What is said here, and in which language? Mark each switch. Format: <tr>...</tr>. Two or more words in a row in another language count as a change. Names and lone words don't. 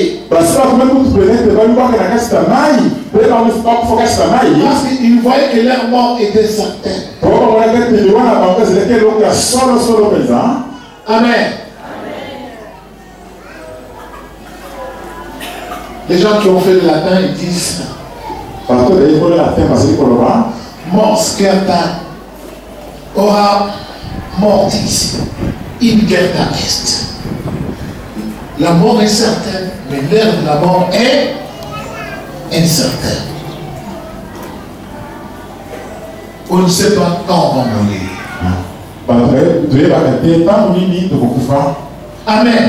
<fr>Parce qu'ils voyaient que leur mort était certaine. Amen.</fr> <la>Les gens qui ont fait le latin, ils disent mors scerta ora mortis in certa est.</la> <fr>La mort est certaine, mais l'heure de la mort est incertaine. On ne sait pas quand on va mourir. Amen.</fr>